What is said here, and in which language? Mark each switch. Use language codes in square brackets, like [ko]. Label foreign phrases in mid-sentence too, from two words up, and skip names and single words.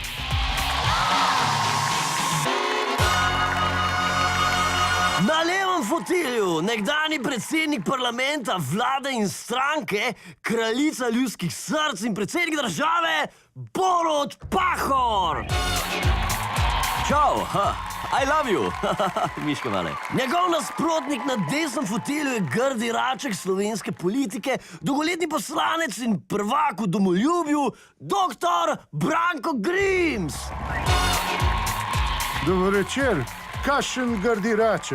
[sl] Na levem fotelju nekdanji predsednik parlamenta, vlade in stranke, kraljica ljudskih src in predsednik države Borut Pahor. Čau, [en] I love you, [sl] Miško Male. Njegov nasprotnik na desnem fotelju je grdi raček slovenske politike, dolgoletni poslanec in prvak v domoljubju, dr. Branko Grims. Dober večer. Kakšen grdi raček?